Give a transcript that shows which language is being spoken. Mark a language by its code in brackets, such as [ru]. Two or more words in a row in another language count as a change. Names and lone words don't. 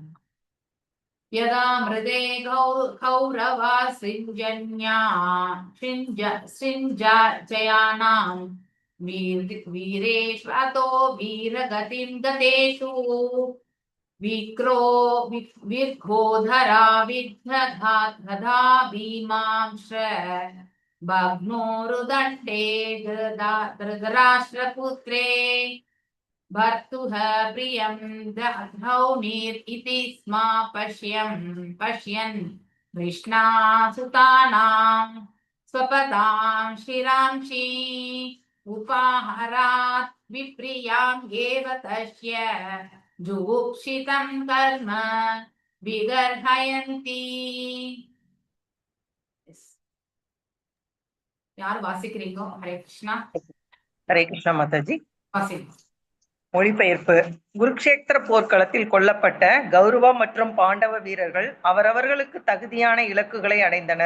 [sa] यदा मृधे कौरव सृञ्जयानां वीरेष्वथो वीरगतिं गतेषु वृकोदरा विद्धगदा भीमांश भग्नोरुदण्डे धृतराष्ट्रपुत्रे भर्तुः प्रियं दधौनीर् इति स्मा पश्यन् कृष्णासुतानां स्वपदां शिरांसि उपाहरात् विप्रियां एव तस्य जुगुप्सितं कर्म विगर्हयन्ति. [ta] யார் வாசிக்கிறீங்க? ஹரே கிருஷ்ணா. ஹரே கிருஷ்ணா மாதாஜி. வாசிங்க. மொழிபெயர்ப்பு. குருக்ஷேத்திர போர்க்களத்தில் கொல்லப்பட்ட கௌரவ மற்றும் பாண்டவ வீரர்கள் அவரவர்களுக்கு தகுதியான இலக்குகளை அடைந்தனர்.